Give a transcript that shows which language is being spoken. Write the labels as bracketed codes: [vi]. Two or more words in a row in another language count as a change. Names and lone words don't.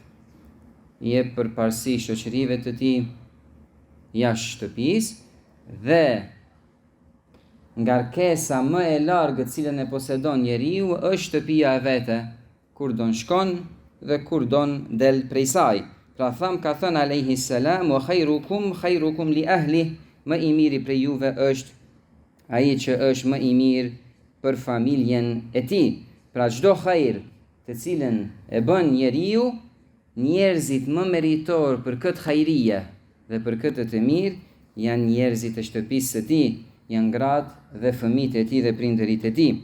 [sq] I jep përparësi shoqërive të tij jashtë shtëpisë dhe ngarkesa më e largët cilën e posedon njeriu është shtëpia e vete, kur don shkon dhe kur don del prej saj. Pra ka thënë [ar] عليه السلام: وخيركم لأهلي, [sq] më i miri prej juve është ai që është më i mirë për familjen e tij. Pra çdo khair të cilën e bën njeriu, njerëzit më meritor për këtë khairie dhe për këtë të mirë janë njerëzit e shtëpisë së tij, janë gratë dhe fëmijët e tij dhe prindërit e tij.